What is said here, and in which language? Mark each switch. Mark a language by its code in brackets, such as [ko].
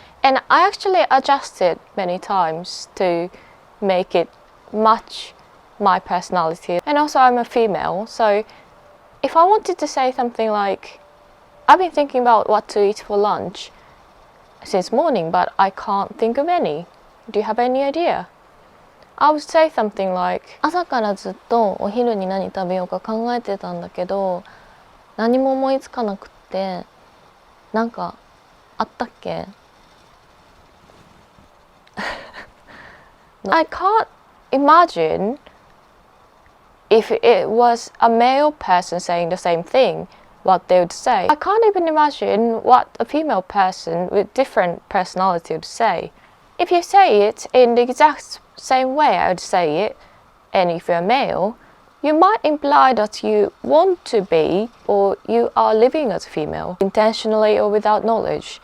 [en] And I actually adjusted many times to make it match my personality. And also I'm a female, so if I wanted to say something like, I've been thinking about what to eat for lunch since morning, but I can't think of any. Do you have any idea? I would say something like, [ja] 朝からずっとお昼に何食べようか考えてたんだけど、何も思いつかなくって、なんかあったっけ? [en] I can't imagine if it was a male person saying the same thing, what they would say. I can't even imagine what a female person with different personality would say. If you say it in the exact same way I would say it, and if you're a male, you might imply that you want to be or you are living as a female, intentionally or without knowledge.